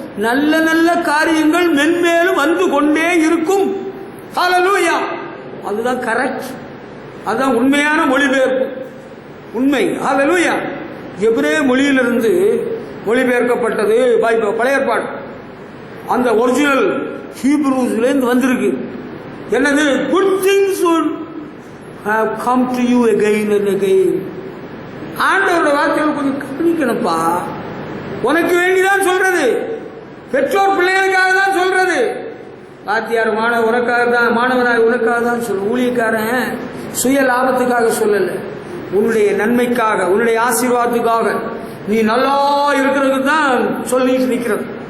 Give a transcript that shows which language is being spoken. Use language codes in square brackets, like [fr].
[ta] நல்ல நல்ல காரியங்கள் மென்மேலும் வந்து கொண்டே இருக்கும். ஹல்லேலூயா. அதுதான் கரெக்ட், அதுதான் உண்மையான மொழிபெயர்ப்பு, உண்மை. ஹல்லேலூயா. எபிரேய மொழியிலிருந்து மொழிபெயர்க்கப்பட்டது பழைய ஏற்பாடு. அந்த ஒரிஜினல் ஹீப்ரூஸ்லேருந்து வந்திருக்கு. என்னது? [en] Good things would have come to you again and again. [ta] ஆண்டவருடைய வார்த்தைகள் கொஞ்சம் கவனிக்கணும்ப்பா. உனக்கு வேண்டிதான் சொல்றது, பெற்றோர் பிள்ளைகளுக்காக தான் சொல்றது. வாத்தியார் உனக்காக தான், மாணவனாய் உனக்காக தான் சொல்ல. ஊழியக்காரன் சுய லாபத்துக்காக சொல்லல, உன்னுடைய நன்மைக்காக, உன்னுடைய ஆசீர்வாதத்துக்காக, நீ நல்லா இருக்கிறதுக்கு தான் சொல்லிட்டு நிற்கிறது.